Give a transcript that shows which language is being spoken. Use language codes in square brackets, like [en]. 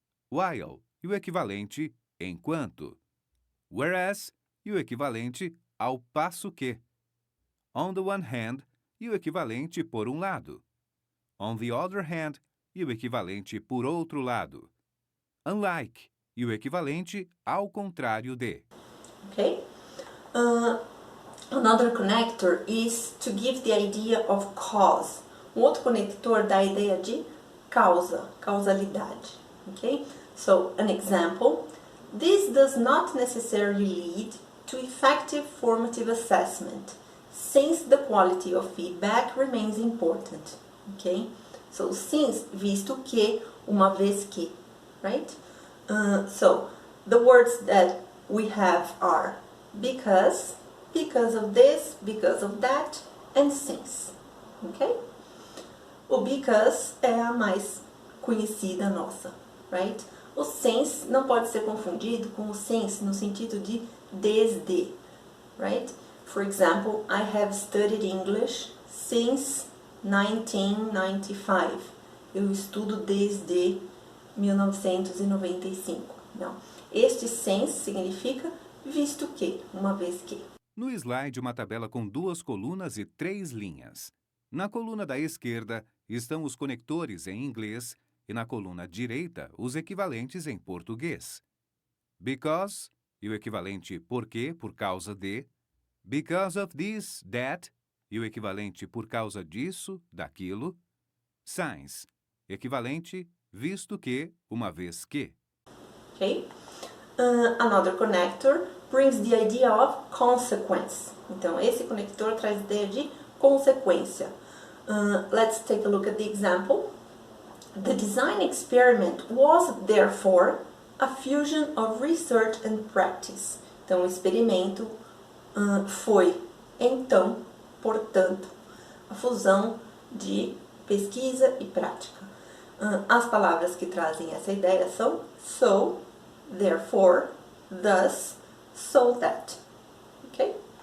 [pt] While e o equivalente enquanto. Whereas e o equivalente ao passo que. On the one hand e o equivalente por um lado. On the other hand e o equivalente por outro lado. Unlike e o equivalente ao contrário de. Okay? [en] Another connector is to give the idea of cause. [pt] Um outro conector dá a ideia de causa, causalidade. [en] Okay? So, an example. This does not necessarily lead to effective formative assessment, since the quality of feedback remains important. Okay? [pt] So, since, visto que, uma vez que. Right? [en] So, the words that we have are because of this, because of that, and since. Ok? [pt] O because é a mais conhecida nossa, right? O since não pode ser confundido com o since no sentido de desde, right? [en] For example, I have studied English since 1995. [pt] Eu estudo desde 1995. Não. Este since significa visto que, uma vez que. No slide, uma tabela com 2 colunas e 3 linhas. Na coluna da esquerda estão os conectores em inglês e na coluna direita os equivalentes em português. Because e o equivalente porque, por causa de. Because of this, that e o equivalente por causa disso, daquilo. Since, equivalente visto que, uma vez que. Okay? [en] Another connector brings the idea of consequence. [pt] Então, esse conector traz a ideia de consequência. [en] Let's take a look at the example. The design experiment was, therefore, a fusion of research and practice. [pt] Então, o experimento foi, então, portanto, a fusão de pesquisa e prática. As palavras que trazem essa ideia são so, therefore, thus, so that. Ok?